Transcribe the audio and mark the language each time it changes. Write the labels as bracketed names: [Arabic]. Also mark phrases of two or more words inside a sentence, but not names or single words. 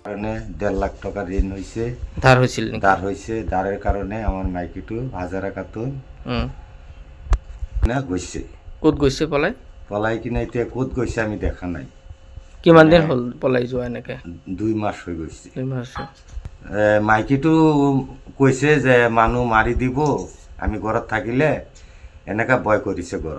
[Bangla] 1.5 লাখ টাকা ঋণ হয়েছে, ধার হয়েছিল নাকি? ধার হয়েছে। ধারের কারণে আমার মাইকিটু হাজারা খাতুন না গইছে। [Assamese] ক'ত গৈছে পলাই? পলাই কিনা এতিয়া ক'ত গৈছে আমি দেখা নাই। কিমান দিন হ'ল পলাই যোৱা এনেকে? 2 মাস হৈ গৈছে। 2 মাস। মাইকিটো কৈছে যে মানুহ মাৰি দিব আমি ঘৰত থাকিলে, এনেকা ভয় কৰিছে ঘৰত।